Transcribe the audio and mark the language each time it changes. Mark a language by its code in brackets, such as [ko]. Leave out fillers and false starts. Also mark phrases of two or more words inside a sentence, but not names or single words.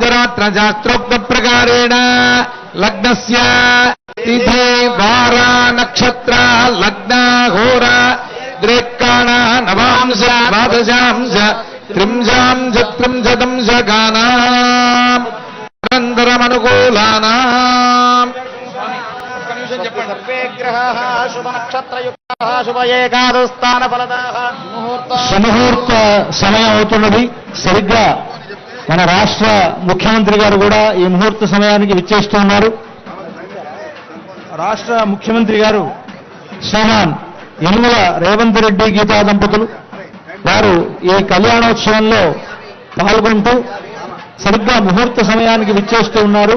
[sa] शास्त्रोक्त प्रकारेण लग्नस्य तिथि वार नक्षत्र लग्न होरा द्रेक्काण नवांश द्वादशांश त्रिंशांश त्रिंशदंश गानाम् अनन्तरमनुकूलानाम् सर्वे ग्रहाः शुभ नक्षत्रयुक्ताः शुभ एकादस्थान फलदाः [te] సుముహూర్త సమయం అవుతున్నది. సరిగ్గా మన రాష్ట్ర ముఖ్యమంత్రి గారు కూడా ఈ ముహూర్త సమయానికి విచ్చేస్తున్నారు. రాష్ట్ర ముఖ్యమంత్రి గారు శ్రీమాన్ యనుమల రేవంత్ రెడ్డి గీతా దంపతులు వారు ఈ కళ్యాణోత్సవంలో పాల్గొంటూ సరిగ్గా ముహూర్త సమయానికి విచ్చేస్తూ ఉన్నారు.